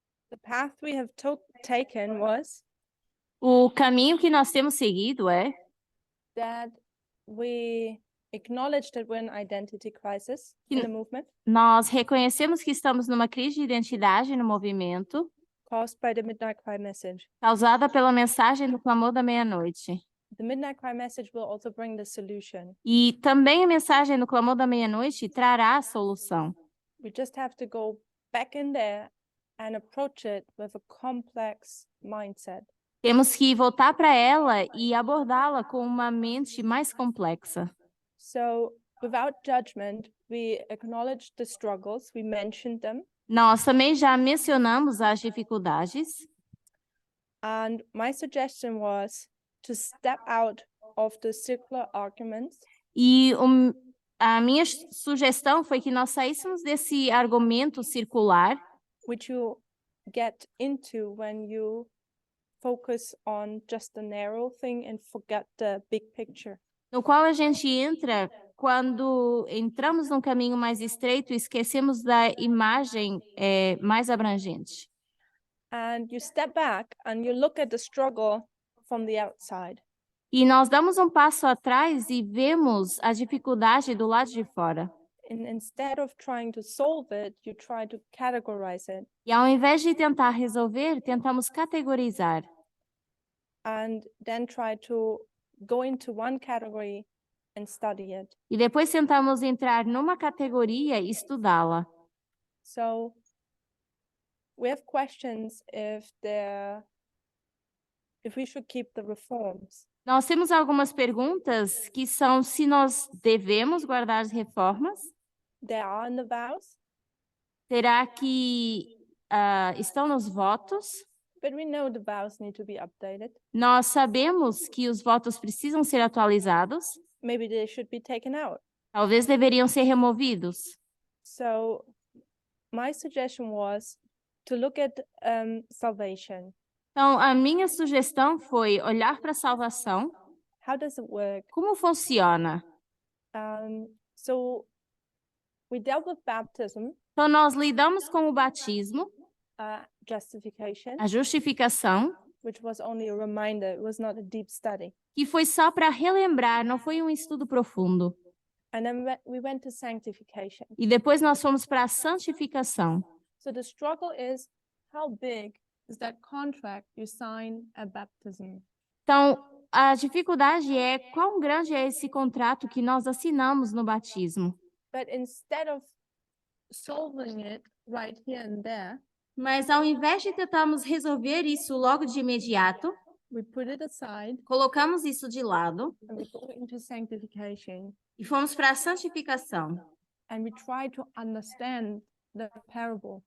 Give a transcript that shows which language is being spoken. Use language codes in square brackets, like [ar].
[en] The path we have taken was [pt] O caminho que nós temos seguido é [en] that we acknowledge that we're in identity crisis in the movement [pt] nós reconhecemos que estamos numa crise de identidade no movimento, [en] caused by the Midnight Cry message. [pt] causada pela mensagem do clamor da meia-noite. [en] The Midnight Cry message will also bring the solution. [pt] E também a mensagem do clamor da meia-noite trará a solução. [en] We just have to go back in there and approach it with a complex mindset. [pt] Temos que voltar para ela e abordá-la com uma mente mais complexa. [en] So, without judgment, we acknowledge the struggles, we mentioned them. [pt] Nós também já mencionamos as dificuldades. [en] And my suggestion was to step out of the circular arguments [pt] E a minha sugestão foi que nós saíssemos desse argumento circular [en] which you get into when you focus on just the narrow thing and forget the big picture. [pt] no qual a gente entra quando entramos num caminho mais estreito e esquecemos da imagem mais abrangente. [en] And you step back and you look at the struggle from the outside. [pt] E nós damos um passo atrás e vemos a dificuldade do lado de fora. [en] And instead of trying to solve it, you try to categorize it. [pt] E ao invés de tentar resolver, tentamos categorizar. [en] And then try to go into one category and study it. [pt] E depois tentamos entrar numa categoria e estudá-la. [en] So we have questions if we should keep the reforms. [pt] Nós temos algumas perguntas que são se nós devemos guardar as reformas. [en] They are in the vows, [pt] Será que estão nos votos? [en] but we know the vows need to be updated. [pt] Nós sabemos que os votos precisam ser atualizados. [en] Maybe they should be taken out. [pt] Talvez deveriam ser removidos. [en] So my suggestion was to look at salvation. [pt] Então, a minha sugestão foi olhar para a salvação. [en] How does it work? [pt] Como funciona? [en] So we dealt with baptism, [pt] Então, nós lidamos com o batismo, [en] justification, [pt] a justificação, [en] which was only a reminder. It was not a deep study. [pt] que foi só para relembrar, não foi um estudo profundo. [en] And then we went to sanctification. [pt] E depois nós fomos para a santificação. [en] So the struggle is how big is that contract you sign at baptism? [pt] Então, a dificuldade é quão grande é esse contrato que nós assinamos no batismo. [en] But instead of solving it right here and there, [pt] Mas ao invés de tentarmos resolver isso logo de imediato, [en] we put it aside [pt] colocamos isso de lado [en] and we go into sanctification [pt] e fomos para a santificação. [en] and we try to understand the parable.